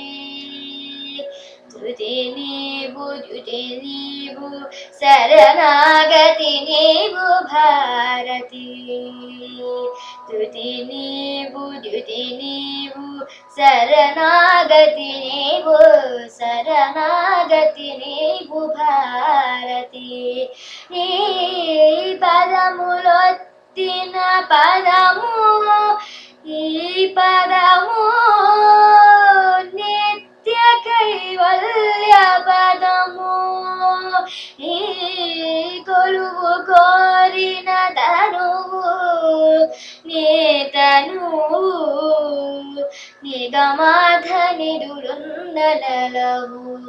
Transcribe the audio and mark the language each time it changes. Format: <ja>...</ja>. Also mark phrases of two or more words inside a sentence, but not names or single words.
<kn>ಧೃತಿ ನೀವು ದ್ಯುತಿ ನೀವು ಶರಣಾಗತಿ ನೀವು ಭಾರತಿ. ಧೃತಿ ನೀವು ದ್ಯುತಿ ನೀವು ಶರಣಾಗತಿ ನೀವು ಭಾರತಿ.</kn> <te>ఈ పదములొత్తిన పదము ఈ పదము నిత్య కైవల్య పదము. ఈ కొలువు కోరిన తనువు నేతనువు నిగమాధని దురుందనలవు.</te>